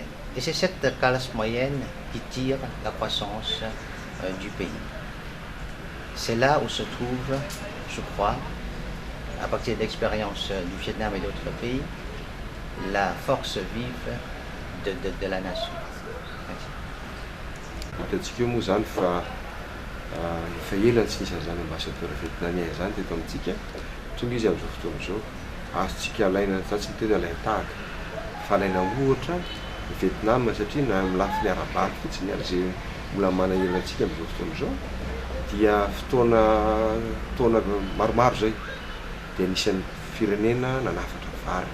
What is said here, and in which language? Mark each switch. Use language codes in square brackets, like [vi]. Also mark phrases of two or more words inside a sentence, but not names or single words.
[fr] Et c'est cette classe moyenne qui tire la croissance du pays. C'est là où se trouve, je crois, à partir de l'expérience du Vietnam et d'autres pays, la force vive de la nation. [mg] Hitantsika moa zany fa ela tsy nisy an'izany [fr] ambassadeur vietnamien [mg] zany teto amintsika, tonga izy amin'izao fotoana izao, azontsika alaina, za tsy miteny alaina tahaka, fa alaina ohatra ny Vietnam satria na amin'ny lafiny ara-bary fotsiny ary izay mbola manahirana antsika amin'izao fotoana izao, dia fotoana maromaro zay dia anisan'ny firenena nanafatra vary.